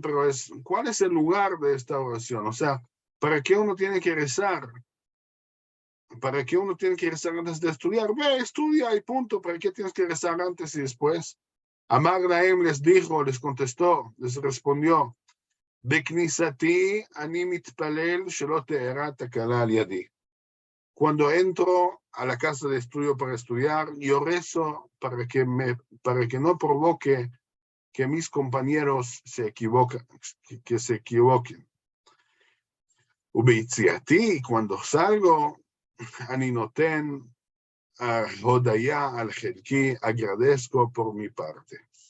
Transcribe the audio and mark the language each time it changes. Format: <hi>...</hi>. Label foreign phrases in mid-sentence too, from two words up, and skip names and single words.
<es>Pero ¿cuál es el lugar de esta oración? O sea, ¿para qué uno tiene que rezar? ¿Para qué uno tiene que rezar antes de estudiar? Ve, estudia y punto. ¿Para qué tienes que rezar antes y después?</es> <he>אמר להם</he> <es>les dijo, les contestó, les respondió,</es> <he>בכניסתי אני מתפלל שלא תארע תקלה על ידי.</he> <es>Cuando entro a la casa de estudio para estudiar, yo rezo para que no provoque que mis compañeros se equivoquen. Ubeitziati, cuando salgo,</es> <he>אני נותן הודיה על חלקי,</he> <es>agradezco por mi parte.</es>